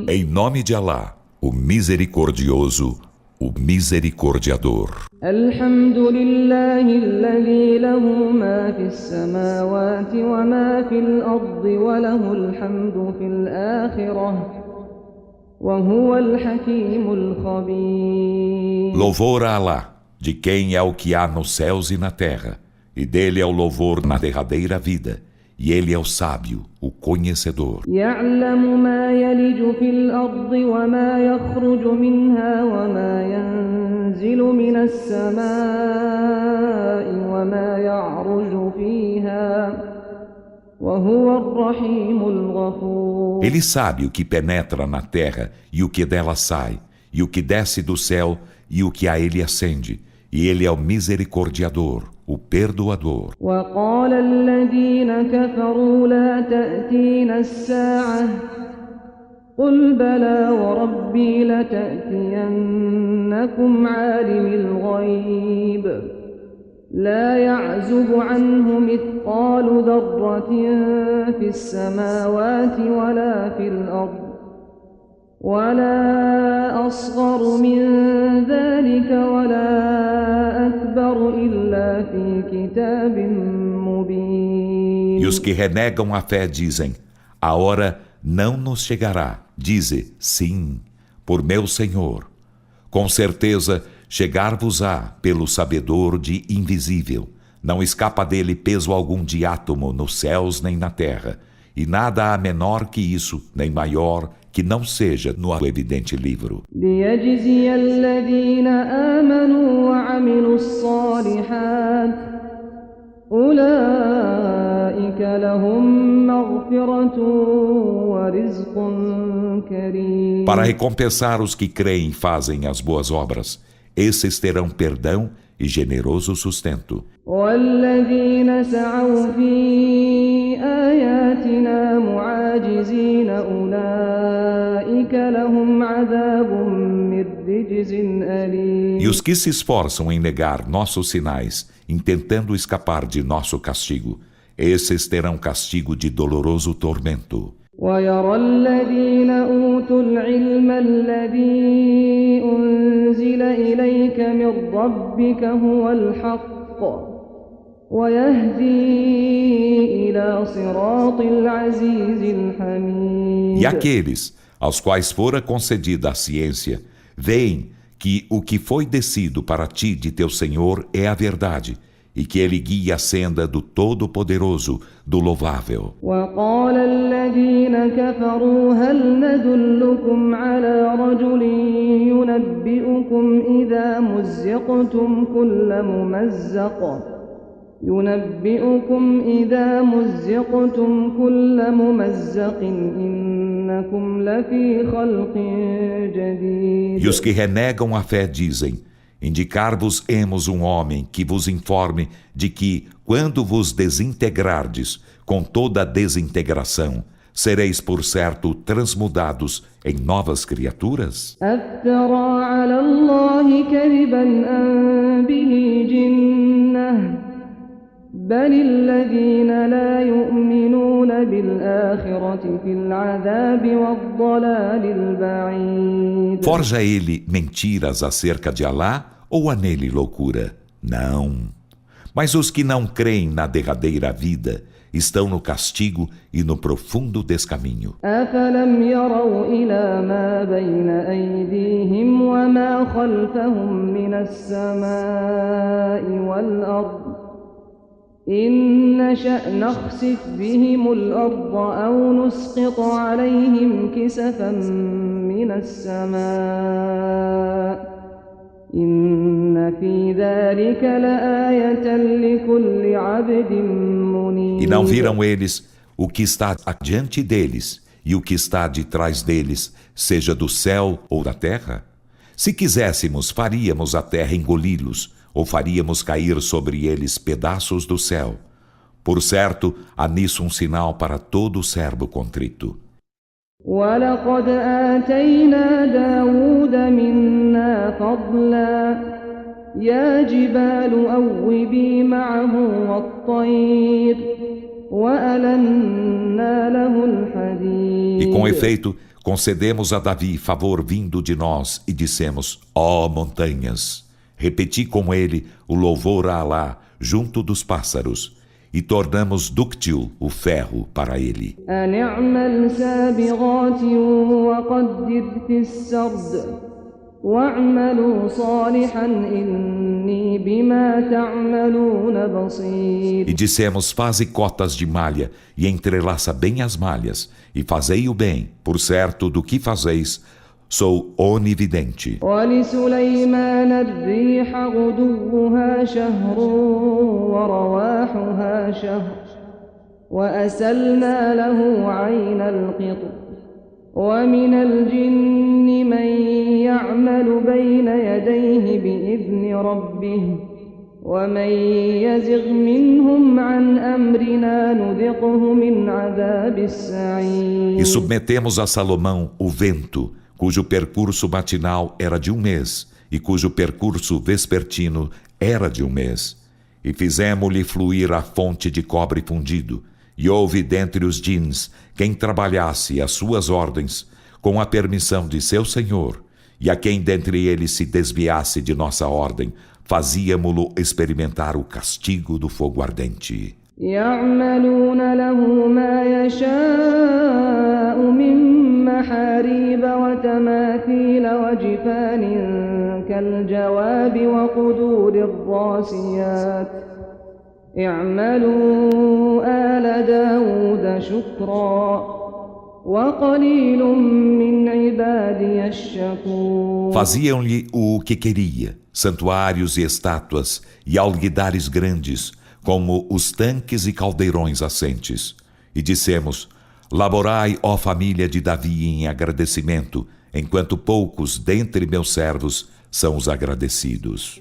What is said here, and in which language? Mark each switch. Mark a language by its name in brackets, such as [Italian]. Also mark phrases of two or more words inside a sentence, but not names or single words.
[Portuguese] Em nome de Alá, o Misericordioso, o Misericordiador. [Arabic] الحمد لله الذي له ما في السماوات وما في الأرض وله الحمد في الآخرة وهو الحكيم الخبير. [Portuguese] Louvor a Alá, de quem é o que há nos céus e na terra, e dele é o louvor na derradeira vida, e ele é o sábio, o conhecedor. [Arabic] يعلم ما يلج في الأرض وما يخرج منها وما ينزل من السماء وما يعرج فيها وهو الرحيم الغفور. [Portuguese] Ele sabe o que penetra na terra e o que dela sai, e o que desce do céu e o que a ele ascende, e ele é o misericordiador, o perdoador. [Arabic] وقال الذين كفروا لا تأتينا الساعة قل بلى وربي لتأتينكم عالم الغيب لا يعزب عنه مثقال ذرة في السماوات ولا في الأرض ولا أصغر من ذلك ولا أكبر إلا في كتاب مبين. [Portuguese] E os que renegam a fé dizem: a hora não nos chegará. Dize: sim, por meu Senhor. Com certeza chegar-vos-á pelo sabedor de invisível. Não escapa dele peso algum de átomo nos céus nem na terra, e nada há menor que isso, nem maior que não seja no evidente livro. [Arabic] ليجزي الذين آمنوا وعملوا الصالحات أولئك لهم مغفرة ورزق كريم. [Portuguese] Para recompensar os que creem e fazem as boas obras, esses terão perdão e generoso sustento. [Arabic] والذين سعوا في آياتنا معاجزين أولئك لهم عذاب من رجز أليم. [Portuguese] E os que se esforçam em negar nossos sinais, intentando escapar de nosso castigo, esses terão castigo de doloroso tormento. [Arabic] ويرى الذين أوتوا العلم الذي أنزل إليك من ربك هو الحق ويهدي إلى صراط العزيز الحميد. [Portuguese] E aqueles aos quais fora concedida a ciência, veem que o que foi descido para ti de teu Senhor é a verdade, e que ele guia a senda do Todo-Poderoso, do Louvável. [Arabic] وقال الذين كفروا هل ندلكم على رجل ينبئكم إذا مزقتم كل ممزق إنكم لفي خلق جديد. [Portuguese] E os que renegam a fé dizem: indicar-vos-emos um homem que vos informe de que, quando vos desintegrardes com toda a desintegração, sereis por certo transmudados em novas criaturas? [Arabic] أفترى على الله كذبا أم به جنة بل الذين لا يؤمنون بالآخرة في العذاب والضلال البعيد. [Portuguese] Forja ele mentiras acerca de Alá ou há nele loucura? Não. Mas os que não creem na derradeira vida estão no castigo e no profundo descaminho. [Arabic] أفلم يروا إلى ما بين أيديهم وما خلفهم من السماء والأرض إن نشأ نخسف بهم الأرض أو نسقط عليهم كسفا من السماء إن في ذلك لآية لكل عبد منيب. [Portuguese] E não viram eles o que está adiante deles e o que está de trás deles, seja do céu ou da terra? Se quiséssemos, faríamos a terra engoli-los, ou faríamos cair sobre eles pedaços do céu. Por certo, há nisso um sinal para todo servo contrito. [Arabic] ولقد آتينا داود منا فضلا يا جبال أوبي معه والطير وألنا له [Portuguese] E com [Arabic] الحديد. [Portuguese] efeito, concedemos a Davi favor vindo de nós e dissemos: ó montanhas, repeti com ele o louvor a Alá junto dos pássaros e tornamos dúctil o ferro para ele. [Arabic] أن اعمل سابغات وقدر في السرد واعملوا صالحا إني بما تعملون بصير. [Portuguese] E dissemos: faze cotas de malha e entrelaça bem as malhas e fazei o bem, por certo do que fazeis sou onividente. [Arabic] ولسليمان الريح غدوها شهر ورواحها شهر وأسلنا له عين القطر ومن الجن من يعمل بين يديه بإذن ربه ومن يزغ منهم عن أمرنا نذقه من عذاب السعير. [Portuguese] E submetemos a Salomão o vento, cujo percurso matinal era de 1 mês e cujo percurso vespertino era de 1 mês. E fizemos-lhe fluir a fonte de cobre fundido, e houve dentre os djinns quem trabalhasse às suas ordens, com a permissão de seu Senhor, e a quem dentre eles se desviasse de nossa ordem, fazíamo-lo experimentar o castigo do fogo ardente. [Arabic] يعملون له ما يشاء من محاريب وتماثيل وجفان كالجواب وقدور الراسيات اعملوا آل داود شكرا وقليل من عبادي الشكور. [Portuguese] Faziam-lhe o que queria, santuários e estátuas e alguidares grandes, como os tanques e caldeirões assentes. E dissemos: laborai, ó família de Davi, em agradecimento, enquanto poucos dentre meus servos são os agradecidos.